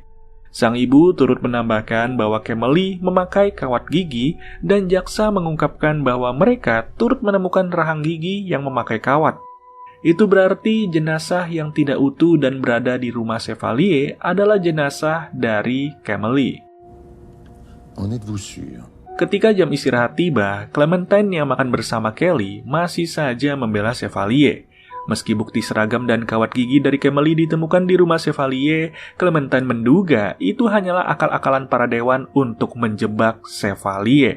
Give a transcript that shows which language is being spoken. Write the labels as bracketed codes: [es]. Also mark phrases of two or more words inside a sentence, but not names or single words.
[id] Sang ibu turut menambahkan bahwa Camille memakai kawat gigi dan jaksa mengungkapkan bahwa mereka turut menemukan rahang gigi yang memakai kawat. Itu berarti jenazah yang tidak utuh dan berada di rumah Chevalier adalah jenazah dari Camille. [fr] En êtes-vous sûr? [id] Ketika jam istirahat tiba, Clementine yang makan bersama Kelly masih saja membela Chevalier. Meski bukti seragam dan kawat gigi dari Camille ditemukan di rumah Chevalier, Clementine menduga itu hanyalah akal-akalan para dewan untuk menjebak Chevalier.